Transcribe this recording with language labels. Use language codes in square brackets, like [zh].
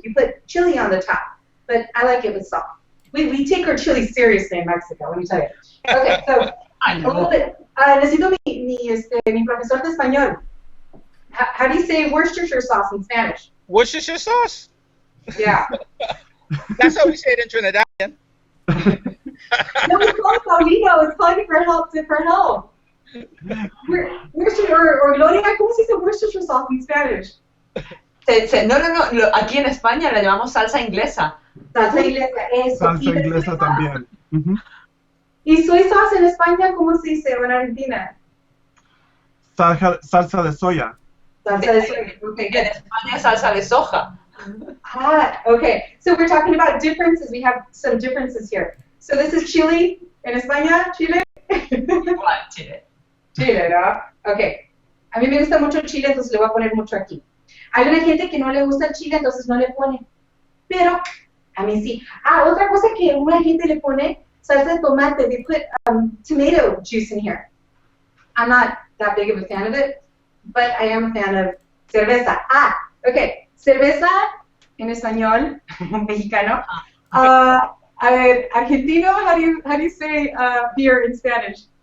[en] You put chili on the top, but I like it with salt. We take our chili seriously in Mexico, let me tell you. Okay, so a little bit. [es] Necesito mi profesor de español. [en] How do you say Worcestershire sauce in Spanish? Worcestershire sauce? Yeah. That's how we say it in Trinidadian. No, it's called Paulino. It's calling for help. Or Gloria, [es] ¿cómo se dice [en] Worcestershire sauce in Spanish? [es] No. Aquí en España le llamamos salsa inglesa. Salsa inglesa, eso. Salsa inglesa también. ¿Y soy sauce en España cómo se dice o en Argentina? Salsa de soya. Salsa de soya. Okay, En [en] good. [es] España es salsa de soja. [en] Okay. So we're talking about differences. We have some differences here. So this is chili en España, Chile. [es] Igual, Chile. Chile, ¿no? Okay. A mí me gusta mucho el chile, entonces le voy a poner mucho aquí. Hay una gente que no le gusta el chile, entonces no le pone. Pero a mí sí. Otra cosa que una gente le pone, salsa de tomate. [en] They put tomato juice in here. I'm not that big of a fan of it, but I am a fan of cerveza. Okay. [es] Cerveza en español, mexicano. A ver, argentino, [en] how do you say beer in Spanish?